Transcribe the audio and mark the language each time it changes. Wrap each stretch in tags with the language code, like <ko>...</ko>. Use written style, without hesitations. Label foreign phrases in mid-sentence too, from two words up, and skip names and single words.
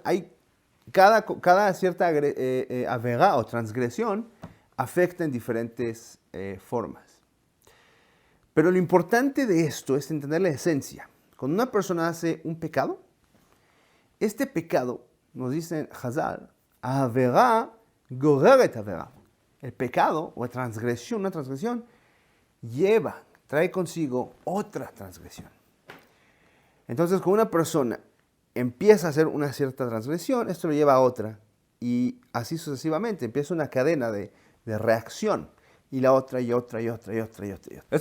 <es>Cada cierta avera o transgresión afecta en diferentes formas. Pero lo importante de esto es entender la esencia. Cuando una persona hace un pecado, este pecado, nos dice Hazal,</es> <he>avera goreret avera.</he> <es>El pecado o transgresión, una transgresión, trae consigo otra transgresión. Entonces, cuando una persona empieza a hacer una cierta transgresión, esto lo lleva a otra, y así sucesivamente. Empieza una cadena de reacción, y la otra, y otra, y otra, y otra, y otra, y otra.</es>